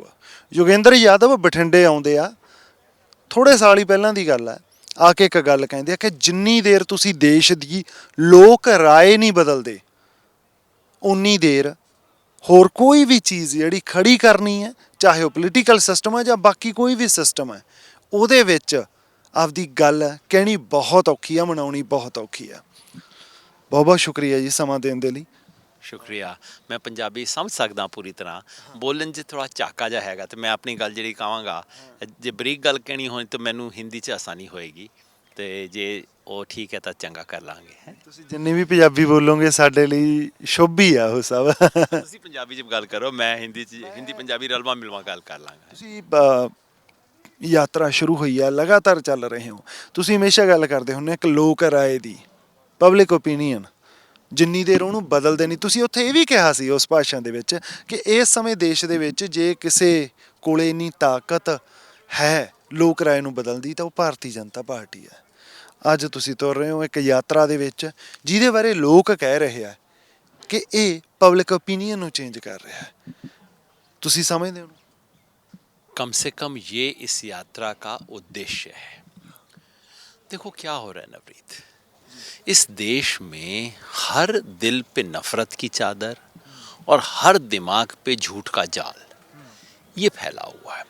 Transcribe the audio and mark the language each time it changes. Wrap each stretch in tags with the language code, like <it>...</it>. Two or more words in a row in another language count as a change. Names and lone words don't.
<pa>ਯੋਗੇਂਦਰ ਯਾਦਵ ਬਠਿੰਡੇ ਆਉਂਦੇ ਆ, ਥੋੜ੍ਹੇ ਸਾਲ ਹੀ ਪਹਿਲਾਂ ਦੀ ਗੱਲ ਹੈ, ਆ ਕੇ ਇੱਕ ਗੱਲ ਕਹਿੰਦੇ ਆ ਕਿ ਜਿੰਨੀ ਦੇਰ ਤੁਸੀਂ ਦੇਸ਼ ਦੀ ਲੋਕ ਰਾਏ ਨਹੀਂ ਬਦਲਦੇ ਉਨੀ ਦੇਰ ਹੋਰ ਕੋਈ ਵੀ ਚੀਜ਼ ਜਿਹੜੀ ਖੜੀ ਕਰਨੀ ਹੈ, ਚਾਹੇ ਉਹ</pa> <en>political system</en> <pa>ਹੈ ਜਾਂ ਬਾਕੀ ਕੋਈ ਵੀ ਸਿਸਟਮ ਹੈ, ਉਹਦੇ ਵਿੱਚ ਆਪਦੀ ਗੱਲ ਕਹਿਣੀ ਬਹੁਤ ਔਖੀ ਆ, ਮਨਾਉਣੀ ਬਹੁਤ ਔਖੀ ਆ। ਬਹੁਤ ਬਹੁਤ ਸ਼ੁਕਰੀਆ ਜੀ ਸਮਾਂ ਦੇਣ ਦੇ ਲਈ।</pa> <hi>शुक्रिया।</hi> <pa>ਮੈਂ ਪੰਜਾਬੀ ਸਮਝ ਸਕਦਾ ਪੂਰੀ ਤਰ੍ਹਾਂ, ਬੋਲਣ ਚ ਥੋੜ੍ਹਾ ਝਾਕਾ ਜਾ ਹੈਗਾ, ਤੋ ਮੈਂ ਅਪਣੀ ਗੱਲ ਜੀ ਕਹਾਂਗਾ, ਜੇ ਬਰੀਕ ਗੱਲ ਕਹਿਣੀ ਹੋਣੀ ਤੋ ਮੈਨੂੰ ਹਿੰਦੀ ਚ ਆਸਾਨੀ ਹੋਏਗੀ, ਤੋ ਜੇ ਵੋ ਠੀਕ ਹੈ ਤੋ ਚੰਗਾ ਕਰ ਲਾਂਗੇ। ਤੁਸੀਂ ਜਿੰਨੀ ਵੀ ਪੰਜਾਬੀ ਬੋਲੋਗੇ ਸਾਡੇ ਲਈ ਸ਼ੁਭ ਹੀ ਆ ਉਹ ਸਭ। ਤੁਸੀਂ ਪੰਜਾਬੀ ਚ ਗੱਲ ਕਰੋ, ਮੈਂ ਹਿੰਦੀ ਪੰਜਾਬੀ ਰਲਵਾ ਮਿਲਵਾ ਗੱਲ ਕਰ ਲਾਂਗਾ। ਤੁਸੀਂ ਯਾਤਰਾ ਸ਼ੁਰੂ ਹੋਈ ਆ, ਲਗਾਤਾਰ ਚੱਲ ਰਹੇ ਹੋ, ਤੁਸੀਂ ਹਮੇਸ਼ਾ ਗੱਲ ਕਰਦੇ ਹੁੰਦੇ ਇੱਕ ਲੋਕ ਰਾਏ ਦੀ,</pa> <en>public opinion,</en> <pa>ਜਿੰਨੀ ਦੇਰ ਉਹਨੂੰ ਬਦਲਦੇ ਨਹੀਂ। ਤੁਸੀਂ ਉੱਥੇ ਇਹ ਵੀ ਕਿਹਾ ਸੀ ਉਸ ਭਾਸ਼ਣ ਦੇ ਵਿੱਚ ਕਿ ਇਸ ਸਮੇਂ ਦੇਸ਼ ਦੇ ਵਿੱਚ ਜੇ ਕਿਸੇ ਕੋਲੇ ਇੰਨੀ ਤਾਕਤ ਹੈ ਲੋਕ ਰਾਏ ਨੂੰ ਬਦਲਦੀ ਤਾਂ ਉਹ ਭਾਰਤੀ ਜਨਤਾ ਪਾਰਟੀ ਹੈ। ਅੱਜ ਤੁਸੀਂ ਤੁਰ ਰਹੇ ਹੋ ਇੱਕ ਯਾਤਰਾ ਦੇ ਵਿੱਚ ਜਿਹਦੇ ਬਾਰੇ ਲੋਕ ਕਹਿ ਰਹੇ ਆ ਕਿ ਇਹ</pa> <en>public opinion</en> <pa>ਨੂੰ ਚੇਂਜ ਕਰ ਰਿਹਾ ਹੈ। ਤੁਸੀਂ ਸਮਝਦੇ ਹੋ?</pa> <hi>कम से कम ये इस यात्रा का उद्देश्य है। देखो क्या हो रहा है नवरीत, इस देश में हर दिल पे नफरत की चादर और हर दिमाग पे झूठ का जाल ये फैला हुआ है।</hi>